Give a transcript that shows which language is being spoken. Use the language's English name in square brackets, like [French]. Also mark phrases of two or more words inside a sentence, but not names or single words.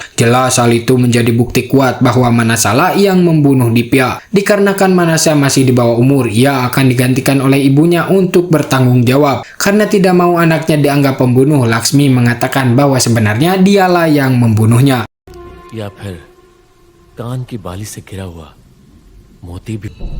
[Indonesian] Jelas hal itu menjadi bukti kuat bahwa Manasa lah yang membunuh Dipya. Dikarenakan Manasa masih di bawah umur, ia akan digantikan oleh ibunya untuk bertanggung jawab. Karena tidak mau anaknya dianggap pembunuh, Laksmi mengatakan bahwa sebenarnya dialah yang membunuhnya. [Hindi] या फिर कान की बाली से गिरा हुआ मोती भी।